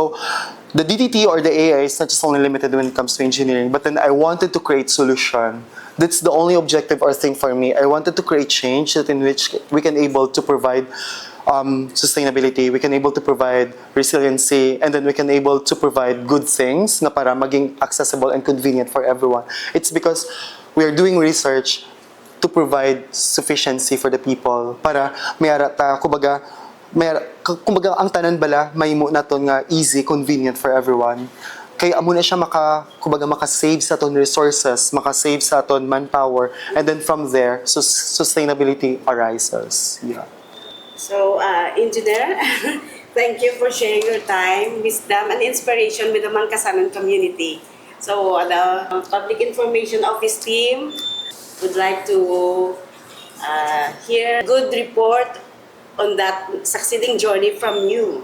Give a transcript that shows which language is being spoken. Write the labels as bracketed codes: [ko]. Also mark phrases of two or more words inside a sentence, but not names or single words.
[en] So the DTT or the AI is not just only limited when it comes to engineering, but then I wanted to create solution. That's the only objective or thing for me. I wanted to create change that in which we can able to provide sustainability, we can able to provide resiliency, and then we can able to provide good things [hil] na para maging [en] accessible and convenient for everyone. It's because we are doing research to provide sufficiency for the people [hil] para mayara ta kumbaga ang tanan bala mahimo naton nga [en] easy, convenient for everyone. [hil] Kaya amo na siya [en] maka-save sa aton resources, [hil] maka-save sa aton manpower, [en] and then from there, sustainability arises. Yeah. So, Engineer, thank you for sharing your time, wisdom, and inspiration with the Mangkasanon community. So, the Public Information Office team would like to hear a good report on that succeeding journey from you.